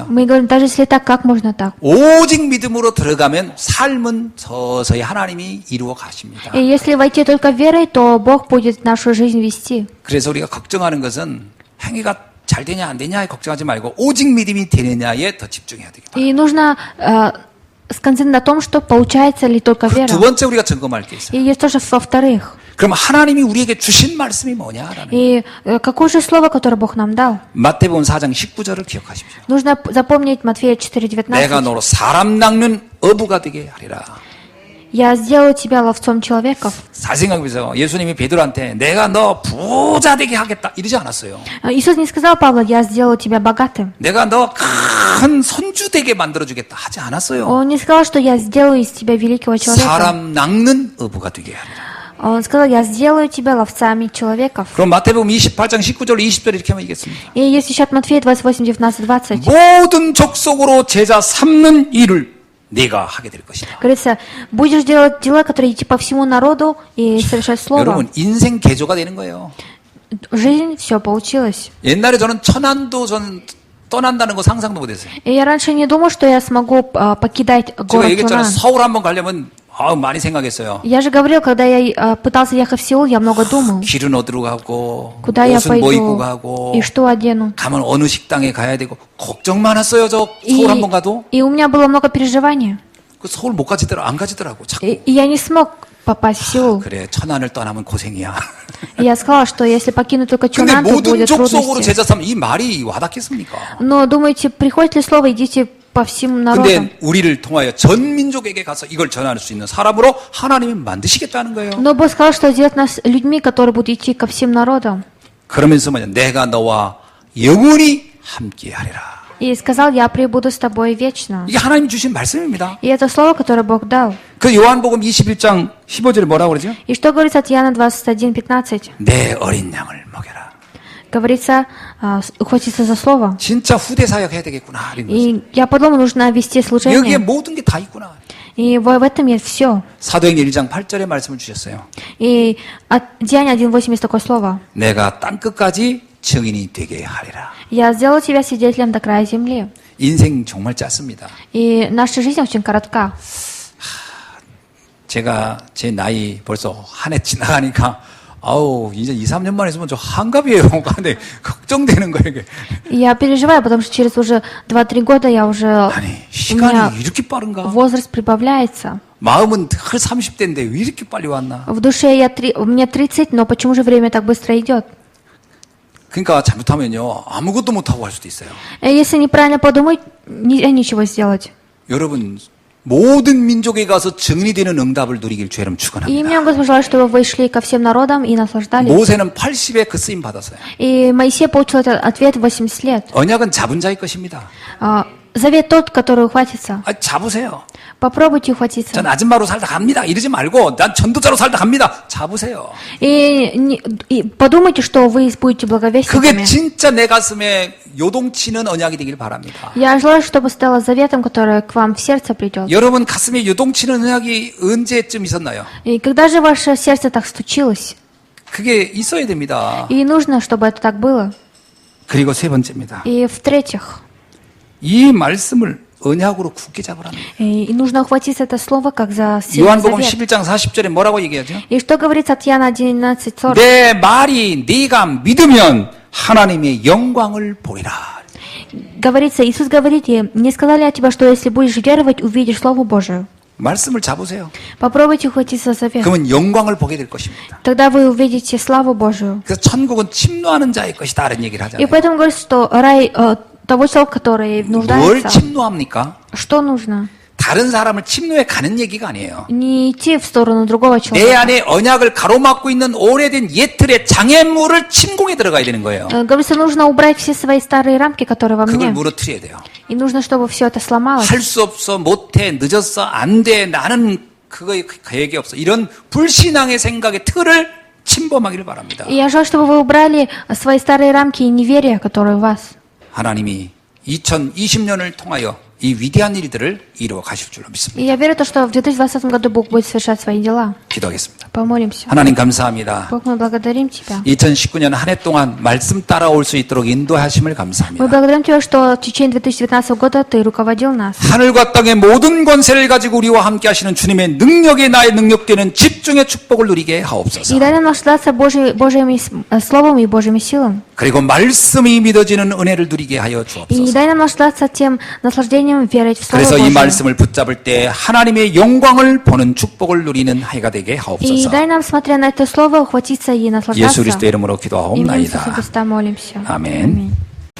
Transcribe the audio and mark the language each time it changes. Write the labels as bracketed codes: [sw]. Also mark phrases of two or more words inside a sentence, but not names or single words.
[ru] Мы говорим, даже если так, как можно так? [ko] 오직 믿음으로 들어가면 삶은 서서히 하나님이 이루어 가십니다. [ru] И если войти только верой, то Бог будет нашу жизнь вести. [ko] 그래서 우리가 걱정하는 것은 행위가 잘 되냐 안 되냐에 걱정하지 말고 오직 믿음이 되느냐에 더 집중해야 되겠다. [ru] И нужно сконцентрироваться на том, что получается ли только вера. [ko] 두 번째 우리가 점검할 게 있어요. [ru] И есть тоже во-вторых. [ko] 그럼 하나님이 우리에게 주신 말씀이 뭐냐라는. [ru] И какое же слово, которое Бог нам дал? [ko] 마태복음 4장 19절을 기억하십시오. [ru] Нужно запомнить Матфея 4:19. [ko] 내가 너로 사람 낚는 어부가 되게 하리라. [ru] Я сделаю тебя ловцом человеков. [ko] 잘 생각해보세요. 예수님이 베드로한테 내가 너 부자 되게 하겠다 이러지 않았어요. [ru] Иисус не сказал Павлу, я сделаю тебя богатым. [ko] 내가 너 큰 선주 되게 만들어주겠다 하지 않았어요. [ru] Он не сказал, что я сделаю из тебя великого человека. [ko] 사람 낚는 어부가 되게 하리라. [ru] Он сказал, я сделаю тебя ловцами человеков. [ko] 그럼 마태복음 28장 19절 20절 이렇게 하면 이겠습니다. [ru] И есть еще от Матфея 28, 19, 20. [ko] 모든 족속으로 제자 삼는 일을 네가 하게 될 것이다. [ru] Говорится, будешь делать дела, которые идти по всему народу и совершать слово. [ko] 여러분 인생 개조가 되는 거예요. [ru] Жизнь, все получилось. [ko] 옛날에 저는 천안도 저는 떠난다는 거 상상도 못했어요. [ru] И я раньше не думал, что я смогу покидать [ko] 제가 [ru] город [ko] 얘기했잖아요. [ru] Тунан. [ko] 서울 한번 가려면 많이 생각했어요. [ru] Я же говорил, когда я пытался ехать в Сеул, я много думал. [ko] 길은 어디로 가고 [ru] Куда я [ko] 옷은 뭐 입고 [ru] пойду [ko] 가고 [ru] и что одену. [ko] 가면 어느 식당에 가야 되고 걱정 많았어요. 저 서울 한번 가도 [ru] И у меня было много переживаний. [ko] 그 서울 못 가지더라 안 가지더라고. 자꾸. [ru] И я не смог попасть в Сеул. [ko] 그래 천안을 떠나면 고생이야. [ru] И я сказала, что если покину только [ko] 근데 [ru] Чунан, то [ko] 모든 [ru] будет [ko] 족속으로 [ru] трудности. [ko] 제자 삼 이 말이 와닿겠습니까? [ru] Но думаете, приходит ли слово, идите по всем народам? [ko] 근데 우리를 통하여 전 민족에게 가서 이걸 전할 수 있는 사람으로 하나님이 만드시겠다는 거예요. [ru] Но Бог сказал, что сделать нас людьми, которые будут идти ко всем народам. [ko] 그러면서 뭐냐? 내가 너와 영원히 함께하리라. [ru] И сказал, я пребуду с тобой вечно. [ko] 이게 하나님 주신 말씀입니다. [ru] И это слово, которое Бог дал. [ko] 그 요한복음 21장 15절에 뭐라고 그러죠? [ru] И что говорится от Иоанна 21:15? [ko] 내 어린 양을 먹여라. [ru] Говорится, ухватиться за слово. [ko] 진짜 후대 사역 해야 되겠구나. 이런 거죠. [ru] И я подумал, нужно вести [ko] 여기에 [ru] служение. [ko] 모든 게 다 있구나. [ru] И в этом есть все. [ko] 사도행전 1장 8절에 말씀을 주셨어요. [ru] И от Деяния 1:8 есть такое слово. [ko] 내가 땅 끝까지 증인이 되게 하리라. [ru] Я сделал тебя свидетелем до края земли. [ko] 인생 정말 짧습니다. [ru] И наша жизнь очень коротка. [ko] 제가 제 나이 벌써 한 해 지나가니까 아우 이제 2, 3년만 있으면 저 한갑이에요. 근데 걱정되는 거예요. 이게. [ru] И я переживаю, потому что через уже 2-3 года я уже... [ko] 아니 [ru] У меня [ko] 시간이 이렇게 빠른가? [ru] возраст прибавляется. [ko] 마음은 헐 30대인데 왜 이렇게 빨리 왔나? [ru] В душе мне 30, но почему же время так быстро идет? [ko] 그러니까 잘못하면요 아무것도 못하고 할 수도 있어요. [ru] Если неправильно подумать, нельзя ничего сделать. [ko] 여러분 모든 민족에 가서 증인이 되는 응답을 누리길 죄름 [ru] И [ko] 축원합니다. [ru] мне Господь желает, чтобы вы шли ко всем народам и наслаждались. [ko] 모세는 80에 그 쓰임 받았어요. [ru] И Моисей получил этот ответ в 80 лет. [ko] 언약은 잡은 자의 것입니다. [ru] Завет тот, который ухватится. [ko] 잡으세요. [ru] Попробуйте ухватиться. [ko] 전 아줌마로 살다 갑니다. 이러지 말고 난 전도자로 살다 갑니다. 잡으세요. [ru] И подумайте, что вы будете [ko] 그게 [ru] благовестниками. [ko] 진짜 내 가슴에 요동치는 언약이 되길 바랍니다. [ru] Я желаю, чтобы стало заветом, которое к вам в сердце придет. [ko] 여러분 가슴에 요동치는 언약이 언제쯤 있었나요? [ru] И когда же ваше сердце так стучилось? [ko] 그게 있어야 됩니다. [ru] И нужно, чтобы это так было. [ko] 그리고 세 번째입니다. [ru] И в-третьих, [ko] 이 말씀을 언약으로 굳게 잡으라는 거예요. [ru] и нужно ухватиться это слово, как за сильный [ko] 요한복음 [ru] завет. [ko] 11장 40절에 뭐라고 얘기하죠? [ru] И что говорится от Иоанна 11:40? [ko] 내 말이 네가 믿으면 하나님의 영광을 보리라. [ru] Говорится, Иисус говорит, и не сказали от тебя, что если будешь веровать, увидишь Слово Божие. [ko] 말씀을 잡으세요. [ru] Попробуйте ухватиться за завет. [ko] 그러면 영광을 보게 될 것입니다. [ru] Тогда вы увидите славу Божию. [ko] 그래서 천국은 침노하는 자의 것이다. 이런 얘기를 [ru] И [ko] 하잖아요. [ru] поэтому говорится, что рай того человека, который [ko] 뭘 [ru] нуждается. [ko] 침노합니까? [ru] Что нужно? [ko] 다른 사람을 침노해 가는 얘기가 아니에요. [ru] Не идти в сторону другого [ko] 내 [ru] человека. [ko] 안에 언약을 가로막고 있는 오래된 옛틀의 장애물을 침공에 들어가야 되는 거예요. [ru] Говорится, нужно убрать все свои старые рамки, которые во [ko] 그걸 [ru] мне. [ko] 무너뜨려야 돼요. [ru] И нужно, чтобы все это сломалось. [ko] 할 수 없어, 못해, 늦었어, 안 돼, 나는 그거에 계획이 없어. 이런 불신앙의 생각의 틀을 침범하기를 바랍니다. [ru] И я желаю, чтобы вы убрали свои старые рамки и неверия, которые у вас. [ko] 하나님이 2020년을 통하여 이 위대한 일들을 이루어 가실 줄로 믿습니다. [ru] И я верю, что в 2020 году Бог будет совершать свои дела. [ko] 기도하겠습니다. [ru] Помолимся. [ko] 하나님 감사합니다. [ru] Бог, мы благодарим Тебя. [ko] 2019년 한 해 동안 말씀 따라올 수 있도록 인도하심을 [ru] Мы [ko] 감사합니다. [ru] благодарим Тебя, что в течение 2019 года Ты руководил нас. [ko] 하늘과 땅의 모든 권세를 가지고 우리와 함께 하시는 주님의 능력에 나의 능력되는 집중의 축복을 누리게 [ru] И [ko] 하옵소서. [ru] дай нам наслаждаться Божьим Словом и Божьими силами. [ko] 그리고 말씀이 믿어지는 은혜를 누리게 하여 [ru] И [ko] 주옵소서. [ru] дай нам наслаждаться тем наслаждением верить в Слово [ko] 그래서 이 [ru] Божие. [ko] 말씀을 붙잡을 때 하나님의 영광을 보는 축복을 누리는 해가 되게 [ru] И [ko] 하옵소서. [ru] дай нам, смотря на это Слово, ухватиться и [ko] 예수 [ru] наслаждаться. [ko] 그리스도의 이름으로 [ru] Именем Иисуса [ko] 기도하옵나이다. [ru] Христа молимся. [ko] 아멘. [ru] Аминь.